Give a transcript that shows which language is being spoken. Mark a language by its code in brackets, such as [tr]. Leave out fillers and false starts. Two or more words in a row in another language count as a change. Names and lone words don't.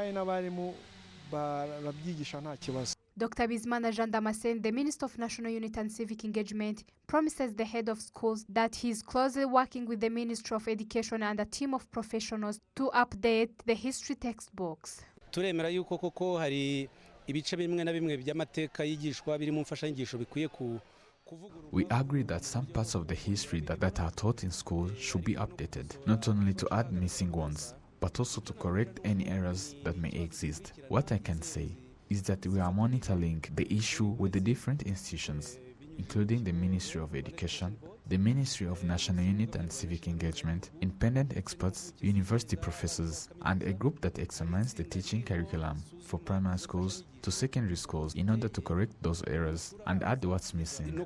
[en] Dr. Bizimana Jean Damascene, the Minister of National Unity and Civic Engagement, promises the head of schools that he is closely working with the Ministry of Education and a team of professionals to update the history textbooks. [rw] Turemera yuko koko hari ibice bimwe na bimwe by'amateka yigishwa biri mu mfashanyigisho bikwiye [en] We agree that some parts of the history that are taught in school should be updated, not only to add missing ones, but also to correct any errors that may exist. What I can say is that we are monitoring the issue with the different institutions, including the Ministry of Education, the Ministry of National Unity and Civic Engagement, independent experts, university professors, and a group that examines the teaching curriculum for primary schools to secondary schools in order to correct those errors and add what's missing.